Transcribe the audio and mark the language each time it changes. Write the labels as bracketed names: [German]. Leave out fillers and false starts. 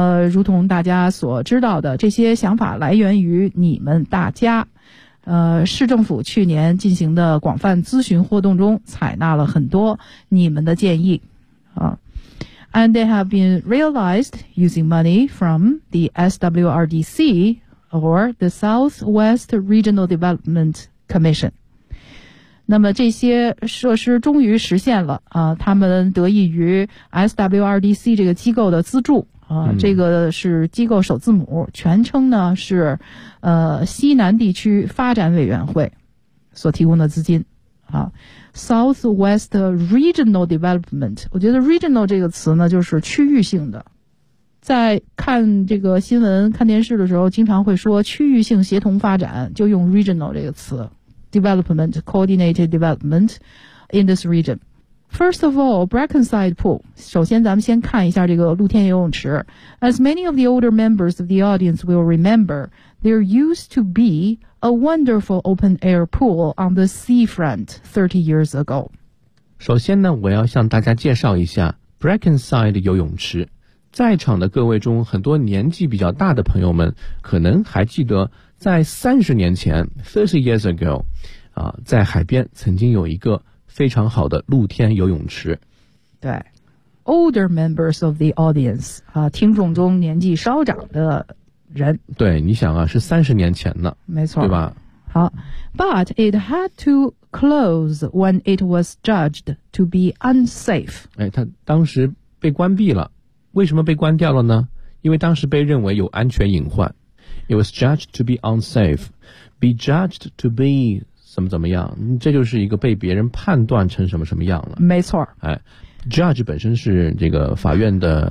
[Chinese] 如同大家所知道的，这些想法来源于你们大家。市政府去年进行的广泛咨询活动中采纳了很多你们的建议。 [English] And they have been realized using money from the SWRDC or the Southwest Regional Development Commission. [Chinese] 那么这些设施终于实现了，他们得益于 SWRDC 这个机构的资助，这个是机构首字母，全称呢是西南地区发展委员会所提供的资金。 [English] Southwest Regional Development， [Chinese] 我觉得 regional 这个词呢就是区域性的，在看这个新闻看电视的时候经常会说区域性协同发展，就用 regional 这个词 [English] development coordinated development in this region。 First of all, Brackenside Pool， [Chinese] 首先咱们先看一下这个露天游泳池。 [English] As many of the older members of the audience will remember, there used to beA wonderful open-air pool on the seafront 30 years ago. [Chinese] 首先呢，我要向大家介绍一下 Brackenside 游泳池。在场的各位中，很多年纪比较大的朋友们可能还记得，在30年前 [English] 30 years ago， [Chinese] 在海边曾经有一个非常好的露天游泳池。对， [English] older members of the audience， [Chinese] 听众中年纪稍长的人，对，你想啊，是30年前的，没错，对吧？ [English] 好 ，But it had to close when it was judged to be unsafe. [Chinese] 它当时被关闭了，为什么被关掉了呢？因为当时被认为有安全隐患。 [English] It was judged to be unsafe. Be judged to be [Chinese] 怎么怎么样？这就是一个被别人判断成什么什么样了。没错。 Judge 本身是这个法院的